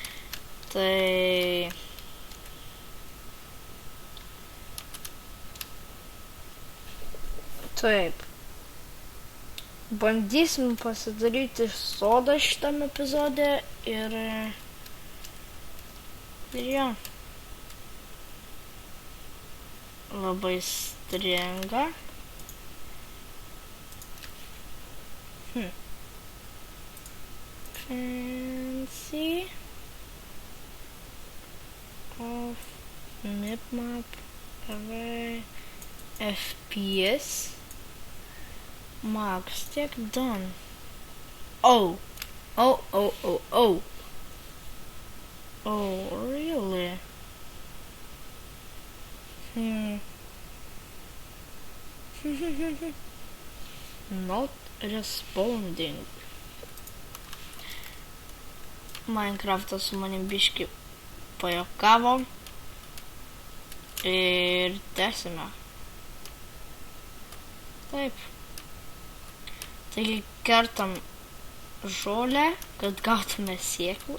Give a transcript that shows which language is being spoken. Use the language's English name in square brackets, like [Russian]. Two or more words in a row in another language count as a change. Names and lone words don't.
[Lithuanian] Tai taip. Bandysim pasidaryti sodą šitam epizode ir jo. Labai stringa. Fancy of map array FPS Max tiek done. [English] Oh, really? Not responding. [Lithuanian] Minecraftas su manim biškį pajuokavo. Ir tęsime. Taip. Taigi kertam žolę, kad gautume sėklų.